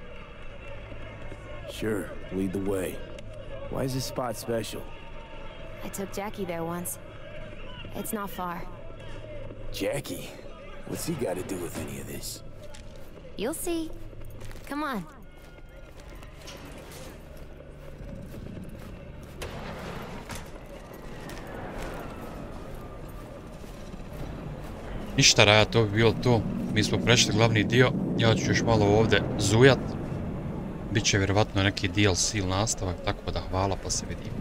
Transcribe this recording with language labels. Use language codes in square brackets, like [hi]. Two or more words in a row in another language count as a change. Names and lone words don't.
[en] Sure, lead the way. Why is this spot special? I took Jackie there once. It's not far. Jackie? What's he got to do with any of this? You'll see. Come on. [bs] Ništa, Raja, to bi bilo to. Mi smo prešli glavni dio. Ja ću još malo ovdje zujat. Biće vjerovatno neki DLC ili nastavak, tako da hvala, pa se vidimo.